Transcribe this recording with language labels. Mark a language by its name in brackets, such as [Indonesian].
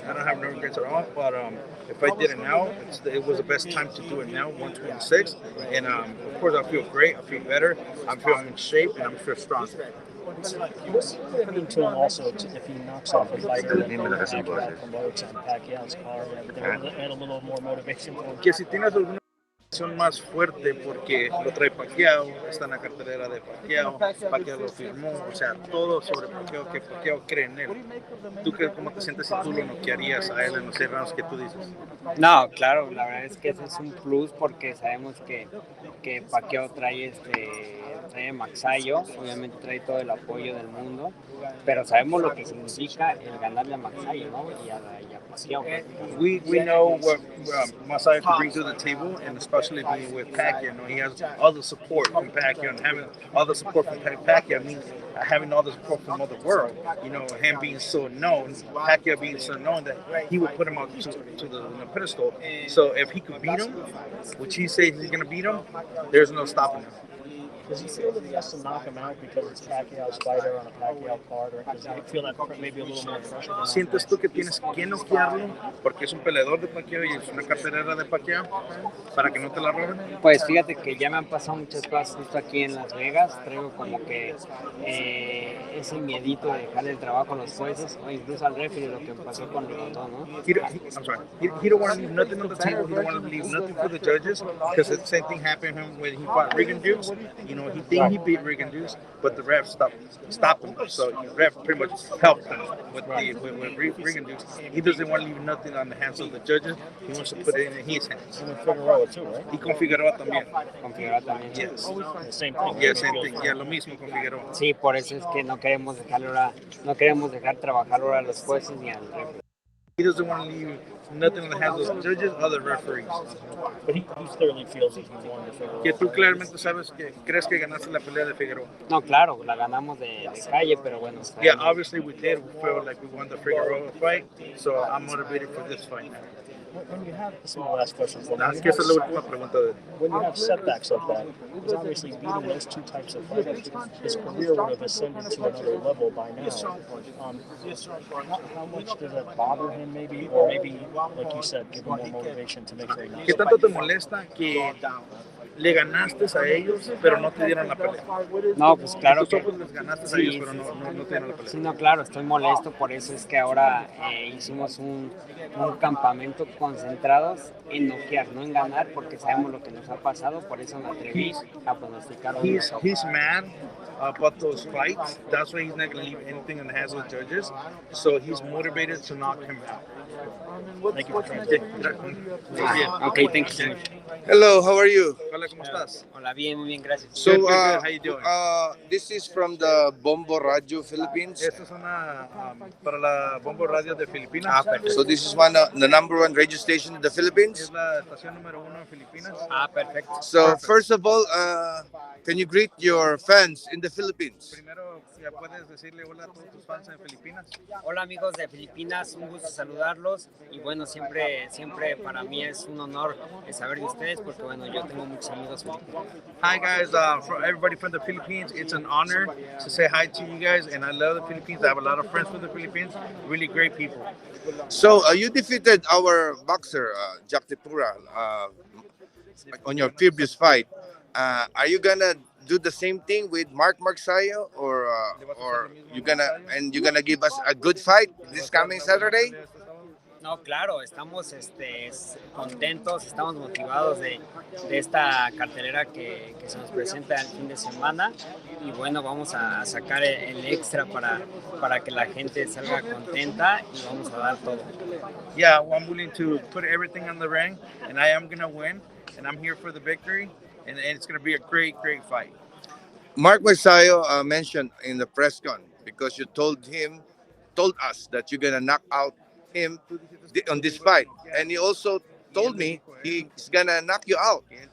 [English] I don't have no regrets at all. But if I did it now, it was the best time to do it now, 126. And of course, I feel great. I feel better. I'm feeling in shape, and I'm feeling stronger. What's happening to him also if he knocks off a fighter and Pacquiao promotes on Pacquiao's car and everything, add a little more motivation for him? [Spanish] Que si tienes alguna más fuerte porque lo trae Pacquiao, está en la cartelera de Pacquiao lo firmó, o sea, todo sobre Pacquiao, que Pacquiao cree en él. ¿Tú cómo te sientes si tú lo noquearías a él en los 6 rounds que tú dices? No, claro, la verdad es que ese es un plus porque sabemos que Pacquiao trae Magsayo, obviamente trae todo el apoyo del mundo, pero sabemos lo que significa el ganarle a Magsayo, ¿no? Y a Pacquiao. [English] We know what Magsayo can bring to the table, and especially being with Pacquiao. He has all the support from Pacquiao, and having all the support from Pacquiao means having all the support from the world. Him being so known, Pacquiao being so known that he would put him up to the pedestal. So if he could beat him, which he says he's going to beat him, there's no stopping him. Does he feel that he has to knock him out because it's Pacquiao's fighter on a Pacquiao card, or does he feel that maybe a little more pressure? [Spanish] ¿Sientes tú que tienes que noquearlo porque es un peleador de Pacquiao y es una cartelera de Pacquiao para que no te la roben? Pues fíjate que ya me han pasado muchas cosas justo aquí en Las Vegas, traigo como que ese miedito de dejar el trabajo a los jueces o incluso al referee, lo que pasó con Rondón, ¿no? [English] He don't want to leave nothing on the table. He don't want to leave nothing for the judges because the same thing happened to him when he fought Rigan Dukes. He think he beat Rigan Dukes, but the ref stopped him. So the ref pretty much helped him with Rigan Dukes. He doesn't want to leave nothing on the hands of the judges. He wants to put it in his hands. And Figueroa too, right? [Spanish] Y con Figueroa también. Con Figueroa también. [English] Yes. The same thing. Yeah, same thing. [Spanish] Yeah, lo mismo con Figueroa. Sí, por eso es que no queremos dejar trabajar ahora a los jueces ni al referee. [English] He doesn't want to leave nothing in the hands of the judges or the referees. But he clearly feels that he won the Figueroa. [Spanish] Que tú claramente crees que ganaste la pelea de Figueroa. No, claro, la ganamos de calle, pero bueno. [English] Yeah, obviously we did. We felt like we won the Figueroa fight, so I'm motivated for this fight. When you have, this is my last question for [Spanish] Es que esa es la última pregunta de [English] when you have setbacks like that, because obviously beating those two types of fighters, his career would have ascended to another level by now. How much does that bother him maybe, or maybe, like you said, give him more motivation to make sure he knocks [Spanish] ¿Qué tanto te molesta que le ganaste a ellos, pero no te dieron la pelea? No, pues claro que Tus ojos les ganaste a ellos, pero no te dieron la pelea. sí, no, claro, estoy molesto, por eso es que ahora hicimos un campamento concentrados en noquear, no en ganar, porque sabemos lo que nos ha pasado, por eso me atreví a pronosticar. [English] He's mad about those fights. That's why he's not going to leave anything in the hands of the judges. So he's motivated to knock him out. Thank you for trying. Okay, thank you. Hello, how are you? [Spanish] Hola, ¿cómo estás? Hola, bien, muy bien, gracias. [English] So, Good. How you doing? this is from the Bombo Radio Philippines. [Spanish] Esta es una para la Bombo Radio de Filipinas. [English] So this is the number one radio station in the Philippines. [Spanish] Es la estación número 1 en Filipinas. Perfecto. [English] So first of all, can you greet your fans in the Philippines? [Spanish] Primero, ¿ya puedes decirle hola a todos tus fans en Filipinas? Hola amigos de Filipinas, un gusto saludarlos y bueno, siempre para mí es un honor saber de ustedes porque bueno, yo tengo muchos amigos filipinos. [English] Hi guys, for everybody from the Philippines, it's an honor to say hi to you guys, and I love the Philippines. I have a lot of friends from the Philippines, really great people. So you defeated our boxer, Jack Tipura, on your previous fight. Are you gonna do the same thing with Magsayo, or you're gonna give us a good fight this coming Saturday? [Spanish] No, claro, estamos contentos, estamos motivados de esta cartelera que se nos presenta el fin de semana y bueno, vamos a sacar el extra para que la gente salga contenta y vamos a dar todo. [English] Yeah, well, I'm willing to put everything on the ring, and I am gonna win, and I'm here for the victory, and it's gonna be a great, great fight. Mark Magsayo mentioned in the press con because you told us that you're gonna knock out him on this fight, and he also told me he's gonna knock you out.